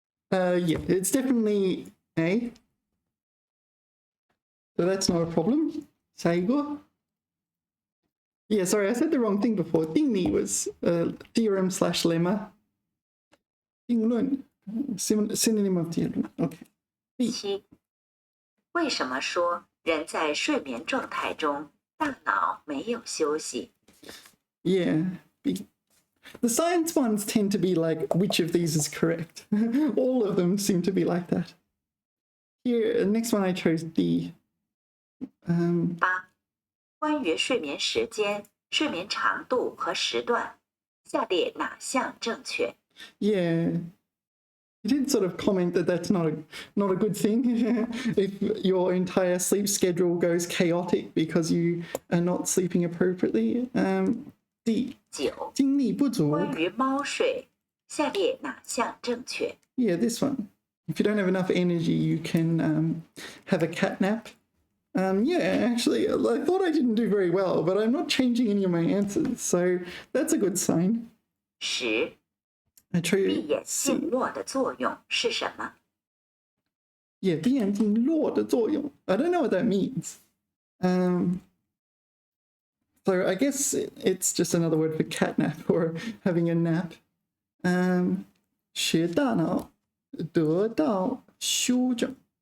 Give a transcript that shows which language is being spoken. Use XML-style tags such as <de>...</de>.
<en>Yeah, it's definitely A. So that's not a problem.</en> <zh>下一个.</zh> <en>Yeah, sorry, I said the wrong thing before. 定理 was theorem / lemma. 定论 synonym of 结论. Okay. B. 7.</en> <zh>为什么说人在睡眠状态中大脑没有休息？</zh> <en>Yeah. B. The science ones tend to be like, which of these is correct? All of them seem to be like that. Here, next one I chose D. 8.</en> <zh>关于睡眠时间、睡眠长度和时段，下列哪项正确？</zh> <en>Yeah. He did sort of comment that that's not a good thing if your entire sleep schedule goes chaotic because you are not sleeping appropriately. D. 9.</en> <zh>精力不足. 关于猫睡，下列哪项正确？</zh> <en>Yeah, this one. If you don't have enough energy, you can have a cat nap. Yeah, actually, I thought I didn't do very well, but I'm not changing any of my answers, so that's a good sign. 10. I</en> <zh>闭眼</zh> <en>C.</en> <zh>卧的作用是什么？ Yeah, 闭眼静落的作用.</zh> <en>I don't know what that means. So I guess it's just another word for catnap or having a nap.</en> <zh>使大脑得到休整.</zh>